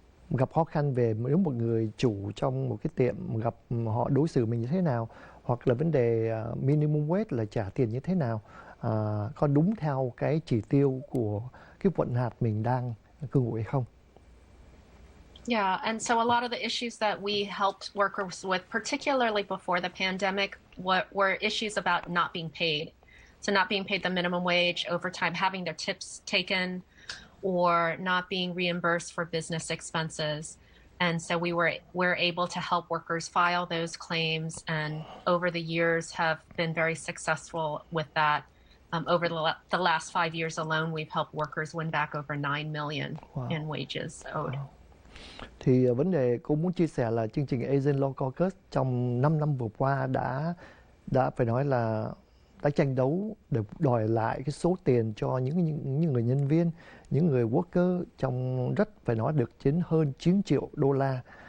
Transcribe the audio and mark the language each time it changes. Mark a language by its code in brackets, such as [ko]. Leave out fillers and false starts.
[vi] gặp khó khăn về nếu một người chủ trong một cái tiệm gặp họ đối xử mình như thế nào, hoặc là vấn đề minimum wage là trả tiền như thế nào, có đúng theo cái chỉ tiêu của cái quận hạt mình đang cư ngụ hay không. [en] Yeah, and so a lot of the issues that we helped workers with, particularly before the pandemic, were issues about not being paid. So not being paid the minimum wage, overtime, having their tips taken, or not being reimbursed for business expenses. And so we're able to help workers file those claims, and over the years have been very successful with that. Over the last 5 years alone, we've helped workers win back over 9 million in wages owed. [vi] Thì vấn đề cô muốn chia sẻ là chương trình Asian Law Caucus trong 5 năm vừa qua đã phải nói là đã tranh đấu để đòi lại cái số tiền cho những người nhân viên, những người worker trong rất phải nói được đến hơn 9 triệu đô la.